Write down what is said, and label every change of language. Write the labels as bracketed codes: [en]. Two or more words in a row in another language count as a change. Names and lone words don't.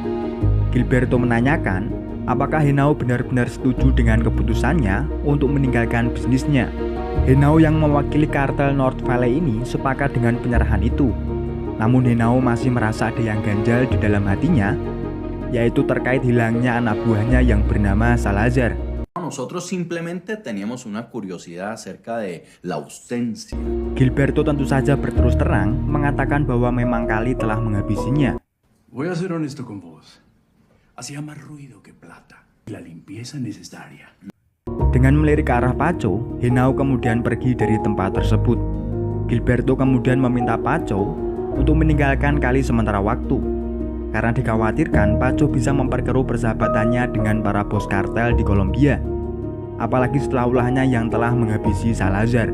[id] Gilberto menanyakan apakah Henao benar-benar setuju dengan keputusannya untuk meninggalkan bisnisnya. Henao yang mewakili kartel North Valley ini sepakat dengan penyerahan itu. Namun Henao masih merasa ada yang ganjal di dalam hatinya, yaitu terkait hilangnya anak buahnya yang bernama Salazar. [es] Nosotros simplemente teníamos una curiosidad acerca de la ausencia. [id] Gilberto tentu saja berterus terang mengatakan bahwa memang Kali telah menghabisinya. [es] Voy a ser honesto con vos. Hacía más ruido que plata. La limpieza necesaria. [id] Dengan melirik ke arah Paco, Henao kemudian pergi dari tempat tersebut. Gilberto kemudian meminta Paco untuk meninggalkan Kali sementara waktu, karena dikhawatirkan Paco bisa memperkeruh persahabatannya dengan para bos kartel di Kolombia, apalagi setelah ulahnya yang telah menghabisi Salazar.